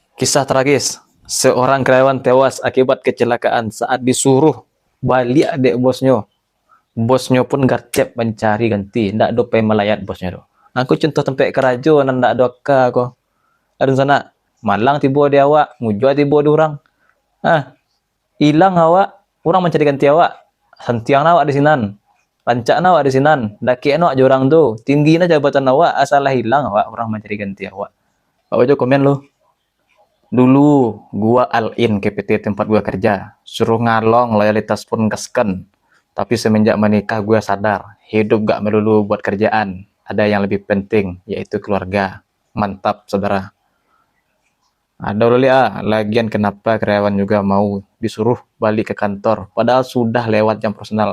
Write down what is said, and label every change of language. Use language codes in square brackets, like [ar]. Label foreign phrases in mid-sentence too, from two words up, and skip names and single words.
[id] Kisah tragis, seorang karyawan tewas akibat kecelakaan saat disuruh balik adik bosnya. Bosnya pun garcep mencari ganti, [min] ndak do pe melayat bosnya do. Aku contoh tempat kerajo nan ndak do ka ko. Ada sana, malang tiba di awak, ngujua tiba di orang. Ah, hilang awak, orang mencari ganti awak. Santiang awak di sinan. Rancak awak di sinan, daki awak jorang tu. Tinggi jabatan awak, asal hilang awak, orang mencari ganti awak. [id] Pak Ojo komen lu. Dulu gua all-in ke PT tempat gua kerja, suruh ngalong loyalitas pun kesken. Tapi semenjak menikah gua sadar, hidup gak melulu buat kerjaan. Ada yang lebih penting, yaitu keluarga. Mantap, saudara. Ada lagian kenapa karyawan juga mau disuruh balik ke kantor, padahal sudah lewat jam personal.